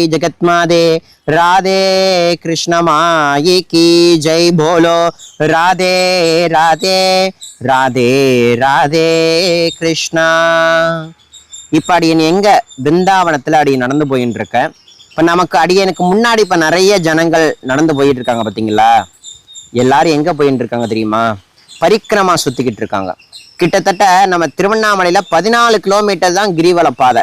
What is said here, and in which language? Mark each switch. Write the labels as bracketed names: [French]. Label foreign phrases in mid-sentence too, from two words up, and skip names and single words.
[Hindi] जगतमाते राधे कृष्ण माई की जय। बोलो राधे राधे राधे राधे कृष्णा। [Tamil] இப்போ அடியன் எங்க பிருந்தாவனத்துல அடியன் நடந்து போயிட்டு இருக்கேன். இப்போ நமக்கு அடியனுக்கு முன்னாடி இப்போ நிறைய ஜனங்கள் நடந்து போயிட்டு இருக்காங்க பார்த்தீங்களா. எல்லாரும் எங்க போயிட்டு இருக்காங்க தெரியுமா? பரிக்கிரமா சுத்திக்கிட்டு இருக்காங்க. கிட்டத்தட்ட நம்ம திருவண்ணாமலையில 14 கிலோமீட்டர் தான் கிரிவல பாதை.